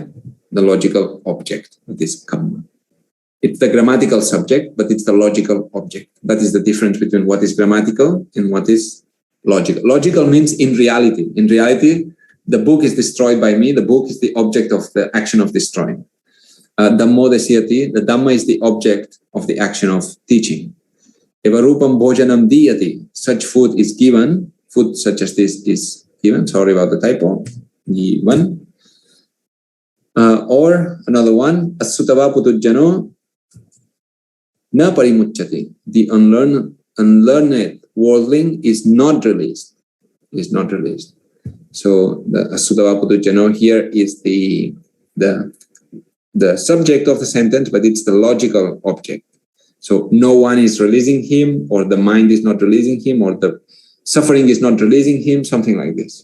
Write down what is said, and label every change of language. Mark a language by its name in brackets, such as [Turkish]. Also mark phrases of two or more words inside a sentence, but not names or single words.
[English] The logical object, that is kamma. It's the grammatical subject, but it's the logical object. That is the difference between what is grammatical and what is logical. Logical means in reality. In reality, the book is destroyed by me. The book is the object of the action of destroying. [Pali] Dhammo desiyati, [English] the Dhamma is the object of the action of teaching. [Pali] Evarupam bhojanam diyati, [English] such food is given. Food such as this is given. Sorry about the typo. Given. Or another one, [Pali] asutava putujjano na parimucchati. [English] The unlearned worldling is not released. Is not released. So the [Pali] asutava putujjano [English] here is the subject of the sentence, but it's the logical object. So no one is releasing him, or the mind is not releasing him, or the suffering is not releasing him, something like this.